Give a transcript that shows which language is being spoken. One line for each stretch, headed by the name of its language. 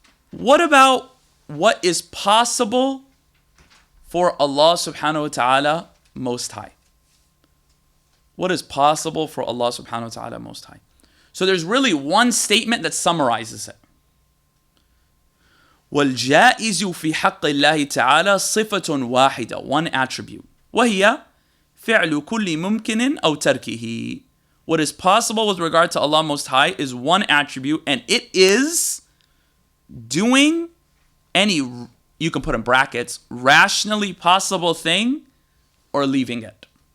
English: What about what is possible for Allah subhanahu wa ta'ala Most High? What is possible for Allah subhanahu wa ta'ala Most High? So there's really one statement that summarizes it.
Arabic: وَالْجَائِزُ فِي حَقِّ اللَّهِ تَعَالَى صِفَةٌ وَاحِدَةٌ.
English: One attribute.
Arabic: وَهِيَ فِعْلُ كُلِّ مُمْكِنٍ أَوْ تَرْكِهِ.
English: What is possible with regard to Allah Most High is one attribute, and it is doing any, you can put in brackets, rationally possible thing or leaving it.